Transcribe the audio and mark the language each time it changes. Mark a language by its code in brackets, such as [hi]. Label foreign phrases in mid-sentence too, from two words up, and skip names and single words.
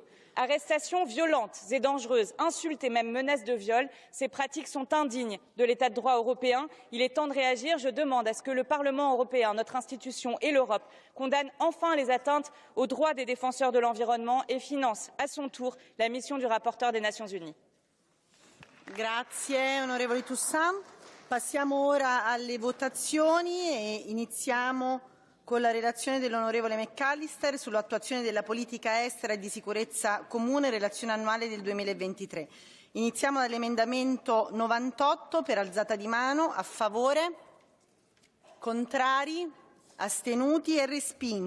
[fr] Arrestations violentes et dangereuses, insultes et même menaces de viol, ces pratiques sont indignes de l'état de droit européen. Il est temps de réagir. Je demande à ce que le Parlement européen, notre institution et l'Europe condamnent enfin les atteintes aux droits des défenseurs de l'environnement et financent à son tour la mission du rapporteur des Nations Unies. [it] Grazie onorevole Toussaint. Passiamo ora alle votazioni e iniziamo con la relazione dell'onorevole McAllister sull'attuazione della politica estera e di sicurezza comune, relazione annuale del 2023. Iniziamo dall'emendamento 98 per alzata di mano, a favore, contrari, astenuti e respinto.